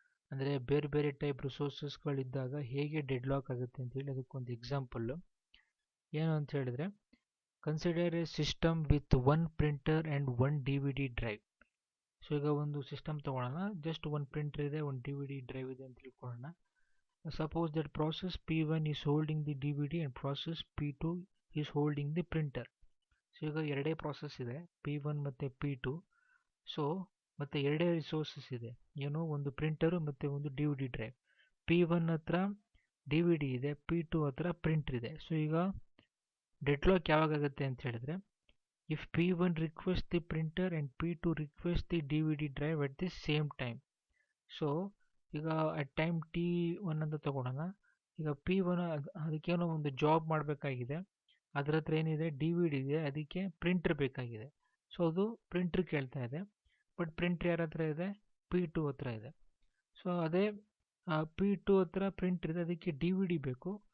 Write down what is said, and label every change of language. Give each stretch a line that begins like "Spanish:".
Kannada: ಅಂದರೆ ಬೇರೆ ಬೇರೆ ಟೈಪ್ ರಿಸೋರ್ಸಸ್ಗಳಿದ್ದಾಗ ಹೇಗೆ ಡೆಡ್ಲಾಕ್ ಆಗುತ್ತೆ ಅಂತೇಳಿ ಅದಕ್ಕೊಂದು ಎಕ್ಸಾಂಪಲ್ಲು ಏನು ಅಂತ ಹೇಳಿದ್ರೆ,
English: Consider a system with 1 printer and 1 DVD drive.
Kannada: So ಈಗ ಒಂದು ಸಿಸ್ಟಮ್ ತೊಗೊಳ್ಳೋಣ, ಜಸ್ಟ್ 1 ಪ್ರಿಂಟರ್ ಇದೆ, 1 DVD ಡ್ರೈವ್ ಇದೆ ಅಂತ ತಿಳ್ಕೊಳ್ಳೋಣ.
English: Suppose that process P1 is holding the DVD and process P2 is holding the printer.
Kannada: So ಈಗ ಎರಡೇ ಪ್ರಾಸೆಸ್ ಇದೆ P1 ಮತ್ತು P2. ಸೊ ಮತ್ತೆ ಎರಡೇ ರಿಸೋರ್ಸಸ್ ಇದೆ, ಏನು ಒಂದು ಪ್ರಿಂಟರು ಮತ್ತು ಒಂದು D V D drive. P1 ಹತ್ರ ಡಿ ವಿ ಡಿ ಇದೆ, P2 ಹತ್ರ ಪ್ರಿಂಟರ್ ಇದೆ. ಸೊ ಈಗ ಡೆಡ್ಲಾಕ್ ಯಾವಾಗುತ್ತೆ ಅಂತ ಹೇಳಿದ್ರೆ,
English: if P1 requests the printer and P2 requests the DVD drive at the same time.
Kannada: So ಈಗ ಅಟ್ ಟೈಮ್ T1 ಅಂತ ತಗೊಳ್ಳೋಣ. ಈಗ P1 ಅದಕ್ಕೇನೋ ಒಂದು ಜಾಬ್ ಮಾಡಬೇಕಾಗಿದೆ, ಅದ್ರ ಹತ್ರ ಏನಿದೆ ಡಿ ವಿ ಡಿ ಇದೆ, ಅದಕ್ಕೆ ಪ್ರಿಂಟರ್ ಬೇಕಾಗಿದೆ. ಸೊ ಅದು ಪ್ರಿಂಟರ್ ಕೇಳ್ತಾ ಇದೆ. ಬಟ್ ಪ್ರಿಂಟರ್ ಯಾರ ಹತ್ರ ಇದೆ? P2 ಹತ್ರ ಇದೆ. ಸೊ ಅದೇ P2 ಹತ್ರ ಪ್ರಿಂಟರ್ ಇದೆ, ಅದಕ್ಕೆ ಡಿ ವಿ ಡಿ ಬೇಕು.